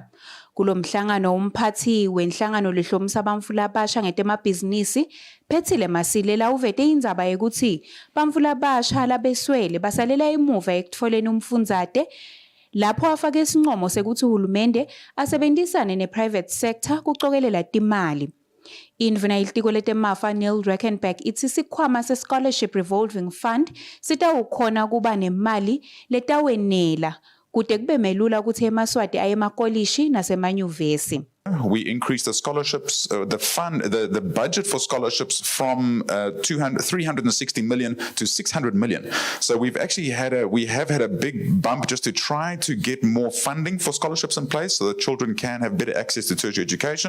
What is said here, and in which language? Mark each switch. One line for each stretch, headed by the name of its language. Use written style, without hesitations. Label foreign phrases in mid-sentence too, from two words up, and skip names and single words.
Swati: Kulomhlangano umphathi wenhlangano lehlomisa bantfu labasha ngetemabhizinisi Phethile Masilela uvete indzaba yekuthi bantfu labasha labeswele basalela emuva ekutfoleni umfundzate lapho afake isincomo sekuthi uhulumende asebenzisane ne-
English: private sector
Swati: kucokelela timali. Indvuna yelitiko letemafa neRackenburg ithi sikhwama se-
English: scholarship revolving fund
Swati: sitawukhona kuba nemali letawenela kute kube melula ukuthi eMaswati aye emakolishi nasemanyuvesi.
English: We increased the scholarships, the budget for scholarships from 360 million to 600 million. So we have had a big bump just to try to get more funding for scholarships in place so that children can have better access to tertiary education.